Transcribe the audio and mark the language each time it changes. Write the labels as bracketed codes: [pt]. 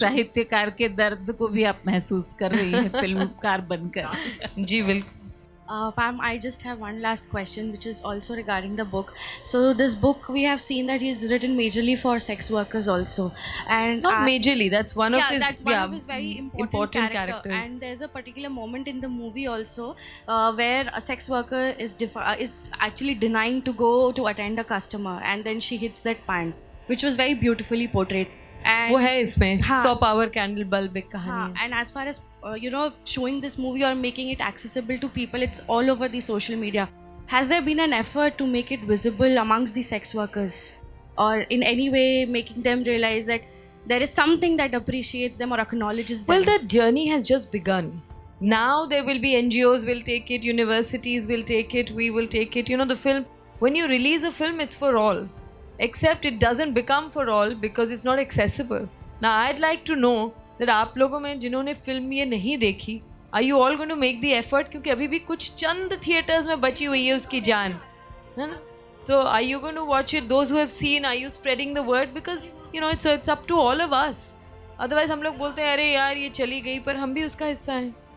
[hi] साहित्यकार के दर्द को भी आप महसूस कर रही हैं फिल्मकार बनकर. जी बिल्कुल. [en] Pam, I just have one last question, which is also regarding the book. So, this book we have seen that he's written majorly for sex workers also, and Not majorly, that's one of yeah, his that's one of his very important characters. And there's a particular moment in the movie also where a sex worker is actually denying to go to attend a customer, and then she hits that pan, which was very beautifully portrayed. And [hi] वो है इसमें हाँ. 100 power candle bulb एक कहानी हाँ, है. [en] and as far as showing this movie or making it accessible to people, it's all over the social media. Has there been an effort to make it visible amongst the sex workers, or in any way making them realize that there is something that appreciates them or acknowledges them? Well, that journey has just begun. Now there will be NGOs will take it, universities will take it, we will take it. You know, the film, when you release a film, it's for all. Except it doesn't become for all because it's not accessible. Now I'd like to know that [hi] आप लोगों में जिन्होंने film ये नहीं देखी, [en] are you all going to make the effort? [hi] क्योंकि अभी भी कुछ चंद थिएटर्स में बची हुई है उसकी जान, है ना? [en] So are you going to watch it? Those who have seen, are you spreading the word? Because you know it's up to all of us. [hi] Otherwise हम लोग बोलते हैं अरे यार ये चली गई, पर हम भी उसका हिस्सा हैं.